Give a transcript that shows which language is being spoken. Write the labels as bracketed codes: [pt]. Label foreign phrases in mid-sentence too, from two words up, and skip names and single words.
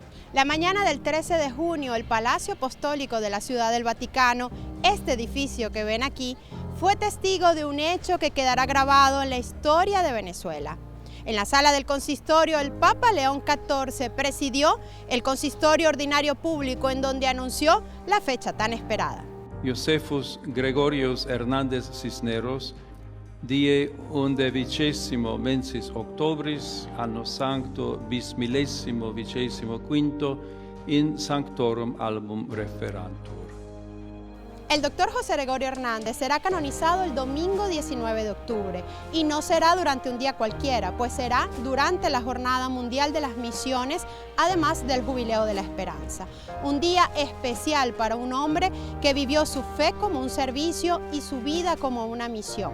[es] La mañana del 13 de junio, el Palacio Apostólico de la Ciudad del Vaticano, este edificio que ven aquí, fue testigo de un hecho que quedará grabado en la historia de Venezuela. En la sala del consistorio, el Papa León XIV presidió el consistorio ordinario público en donde anunció la fecha tan esperada. [la] Josephus Gregorius Hernández Cisneros, die 11º mensis octobris, anno sancto bismillesimo vigesimo in sanctorum album referantur. [es] El doctor José Gregorio Hernández será canonizado el domingo 19 de octubre y no será durante un día cualquiera, pues será durante la Jornada Mundial de las Misiones, además del Jubileo de la Esperanza. Un día especial para un hombre que vivió su fe como un servicio y su vida como una misión.